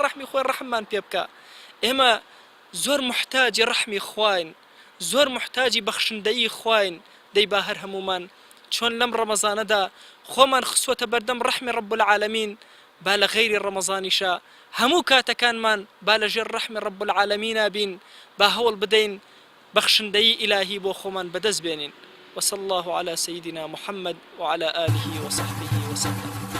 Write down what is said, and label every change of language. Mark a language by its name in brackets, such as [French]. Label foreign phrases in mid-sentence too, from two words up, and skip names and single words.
[Central Kurdish] ڕەحمی خۆی ڕەحممان پێ بکە ئێمە زۆر محتاجی ڕەحمی خواین زۆر محتاجی بەخشندەیی خواین دەی با هەر هەمومان چۆن لەم ڕەمەزانەدا خۆمان خسوەتە بەردەم ڕەحمی [Arabic] ڕەب العالەمین [Central Kurdish] با لە غەیری ڕەمەزانیشە هەموو کاتەکانمان با لەژێر ڕەحمی ڕەب العالەمینە بین با هەوڵ بدەین بەخشندەی ئیلاهی بۆ خۆمان بەدەست بێنین [Arabic] وصلى الله على سيدنا محمد وعلى آله وصحبه وسلم